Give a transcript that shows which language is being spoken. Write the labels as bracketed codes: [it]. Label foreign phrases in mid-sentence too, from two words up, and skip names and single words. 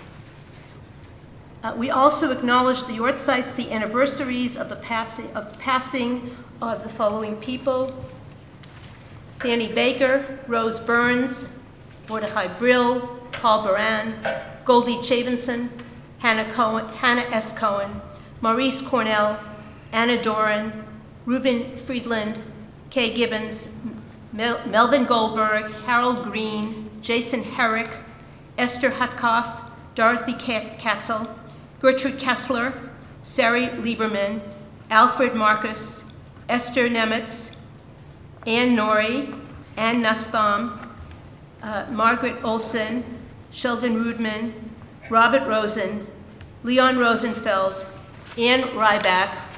[en] We also acknowledge the Yortzites, the anniversaries of the passing of the following people: Fanny Baker, Rose Burns, Mordechai Brill, Paul Baran, Goldie Chavinson, Hannah S. Cohen, Maurice Cornell, Anna Doran, Reuben Friedland, Kay Gibbons, Melvin Goldberg, Harold Green, Jason Herrick, Esther Hutkoff, Dorothy Katzel, Gertrude Kessler, Sari Lieberman, Alfred Marcus, Esther Nemitz, Ann Norrie, Ann Nussbaum, Margaret Olson, Sheldon Rudman, Robert Rosen, Leon Rosenfeld, Ann Ryback,